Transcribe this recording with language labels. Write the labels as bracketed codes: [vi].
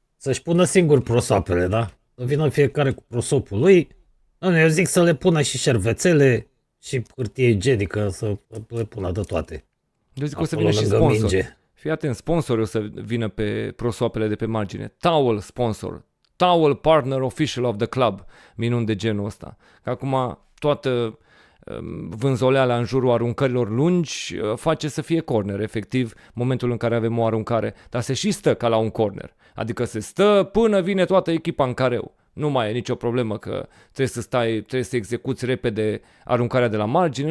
[ro] Să-și pună singur prosoapele, da? Să vină fiecare cu prosopul lui. Eu zic să le pună și șervețele și hârtie igienică, să le pună de toate. Eu zic că o să vină și sponsor. Fii atent, sponsor o să vină pe prosoapele de pe margine. [en] Towel sponsor. Towel partner official of the club. [ro] Minuni de genul ăsta. Că acum toată vânzoleala în jurul aruncărilor lungi face să fie corner, efectiv, momentul în care avem o aruncare. Dar se și stă ca la un corner. Adică se stă până vine toată echipa în careu. Nu mai e nicio problemă că trebuie să execuți repede aruncarea de la margine.